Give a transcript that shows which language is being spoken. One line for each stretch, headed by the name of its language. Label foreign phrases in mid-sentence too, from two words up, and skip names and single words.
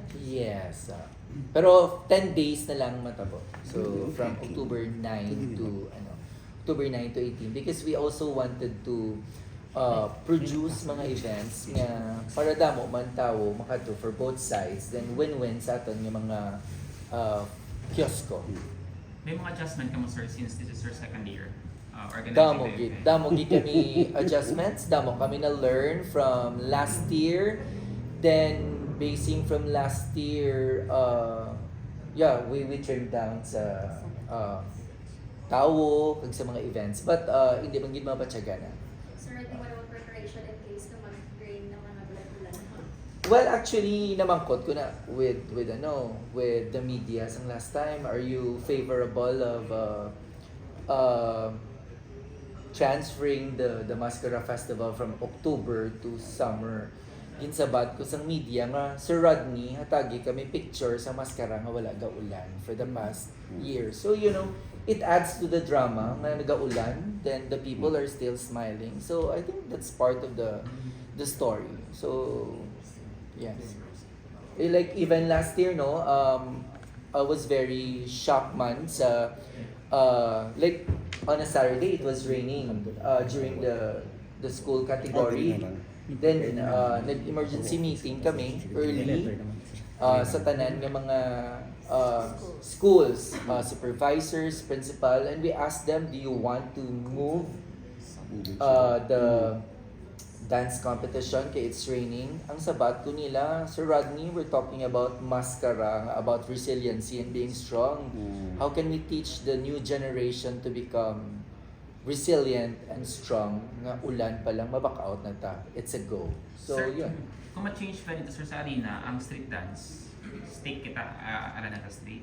English: Yes.
Hiligaynon: Pero 10 days na lang matabo.
English: So from October 9 to October 9 to 18 because we also wanted to produce mga events
Hiligaynon: nga para damo man tawo makato
English: for both sides then win-win
Hiligaynon: sa aton nga mga kiosko. May mga adjustment ka mo, sir,
English: since this is your second year organizing
Hiligaynon: Damo
English: the
Hiligaynon: gid,
English: event.
Hiligaynon: damo gid kami adjustments, damo kami na learn from last year.
English: Then basing from last year, we trimmed down
Hiligaynon: sa tawo kag sa mga events. But hindi man gid mabatyaga na. Sir, ready mo naman preparation in case na mag-rain ng mga bulan-bulan.
English: Well, actually,
Hiligaynon: namangkot ko na
English: with the media sang last time. Are you favorable of transferring the Mascara Festival from October to summer?
Hiligaynon: Ginsabat ko sang media nga Sir Rodney hatagi kami picture sa Mascara nga wala gaulan
English: for the past year. So it adds to the drama
Hiligaynon: nga nagaulan,
English: then the people are still smiling. So I think that's part of the story. So yes. Like even last year I was very shocked man sa like on a Saturday it was raining during the school category. Then
Hiligaynon: nag-emergency meeting kami
English: early
Hiligaynon: sa tanan ng mga
English: schools, supervisors, principal, and we asked them, do you want to move the dance competition kay it's raining?
Hiligaynon: Ang sabat ko nila, Sir Rodney,
English: we're talking about Mascara, about resiliency and being strong. How can we teach the new generation to become resilient and strong
Hiligaynon: nga ulan pa lang maback out na ta?
English: It's a go. So Sir,
Filipino: yun.
Hiligaynon: kung ma-change pa dito, sir, sa arena, ang street dance, stake kita, Araneta Street.